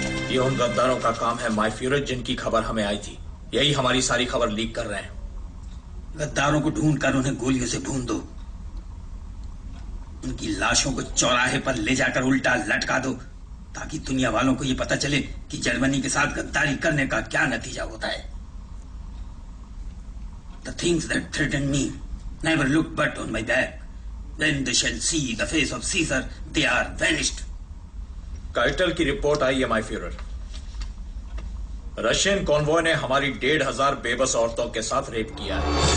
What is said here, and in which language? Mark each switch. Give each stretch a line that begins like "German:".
Hindi: ये उन गद्दारों का काम है माय फ्यूरर, जिनकी खबर हमें आई थी। यही हमारी सारी खबर लीक कर रहे हैं। गद्दारों को ढूंढ कर उन्हें गोलियों से भून दो। उनकी लाशों को चौराहे पर ले जाकर उल्टा लटका दो, ताकि दुनिया वालों को यह पता चले कि जर्मनी के साथ गद्दारी करने का क्या नतीजा होता है।
English: The things that threaten me never look but on my back. When they shall see the face of Caesar, they are vanished.
Hindi: Coital की रिपोर्ट आई है माय फ्यूरर। रशियन कॉन्वॉय ने हमारी 1,500 बेबस औरतों के साथ रेप किया है।